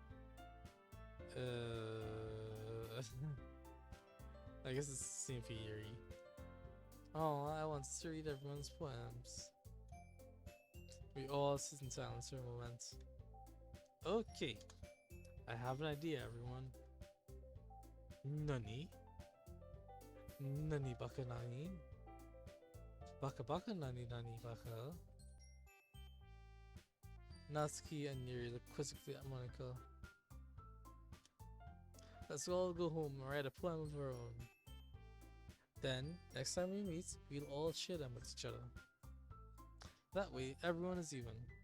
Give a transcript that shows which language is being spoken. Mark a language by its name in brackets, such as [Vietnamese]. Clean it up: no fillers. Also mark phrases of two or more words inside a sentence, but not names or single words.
[English] I guess it's the same for Yuri. Oh, I wanted to read everyone's poems. We all sit in silence for a moment. Okay, I have an idea, everyone. [Japanese] 何？何馬鹿何? 馬鹿馬鹿何何馬鹿? [English] Natsuki and Yuri look quizzically at Monika. Let's all go home and write a poem of our own. Then, next time we meet, we'll all share them with each other. That way, everyone is even.